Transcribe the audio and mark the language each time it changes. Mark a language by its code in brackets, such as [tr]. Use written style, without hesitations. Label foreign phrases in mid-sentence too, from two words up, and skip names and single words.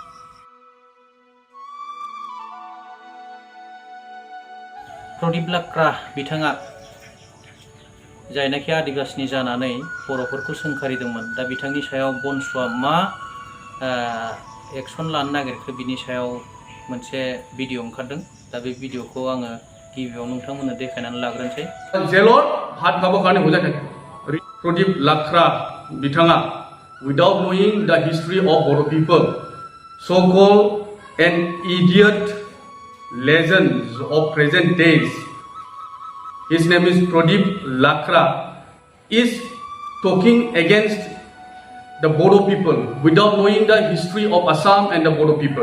[brx] प्रदीप लाक्रा बिथाङा जायनाखि आदिबासिनि जानानै बर'फोरखौ सोंखारिदोंमोन दा बिथांनि सायाव BNSUआ मा एक्सन लानो नागिरखो बिनि सायाव मोनसे भिडिअ ओंखारदों दा बे भिडिअखौ आङो गिबियाव नोंथांमोननो देखायनानै लाग्रोनोसै जेलर हात माबाखाने हजाखाय प्रदीप लाक्रा बिथाङा [en] without knowing the history of Boro people so called an idiot legends of present days. His name is Pradeep Lakra, is talking against the Bodo people without knowing the history of Assam and the Bodo people.